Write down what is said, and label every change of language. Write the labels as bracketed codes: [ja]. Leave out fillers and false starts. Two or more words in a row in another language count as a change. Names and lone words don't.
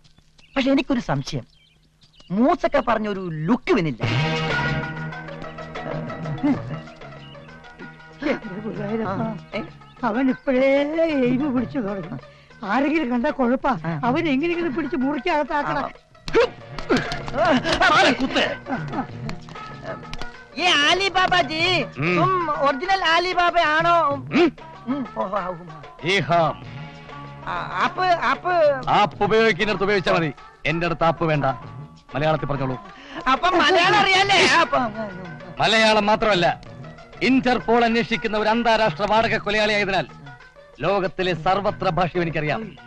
[ml] പക്ഷെ എനിക്കൊരു സംശയം, മൂസൊക്കെ പറഞ്ഞൊരു ലുക്ക് വിനില്ല. അവൻ ഇപ്പോഴേ എയിമ് പിടിച്ചു തുടങ്ങി. ആരെങ്കിലും കണ്ടാ കുഴപ്പാ. അവൻ എങ്ങനെയെങ്കിലും പിടിച്ച് മുറിക്കകത്താക്കണം. [hi] ये आली बाबा जी, तुम ओरिजिनल आली बाबा आनो? [ml] ആപ്പ് ഉപയോഗിക്കുന്നിടത്ത് ഉപയോഗിച്ചാൽ മതി. എന്റെ അടുത്ത് ആപ്പ് വേണ്ട. മലയാളത്തിൽ പറഞ്ഞോളൂ. അപ്പം മലയാളം അറിയാലേ? മലയാളം മാത്രമല്ല, ഇന്റർപോൾ അന്വേഷിക്കുന്ന ഒരു അന്താരാഷ്ട്ര വാടക കൊലയാളിയായതിനാൽ ലോകത്തിലെ സർവത്ര ഭാഷയും എനിക്കറിയാം.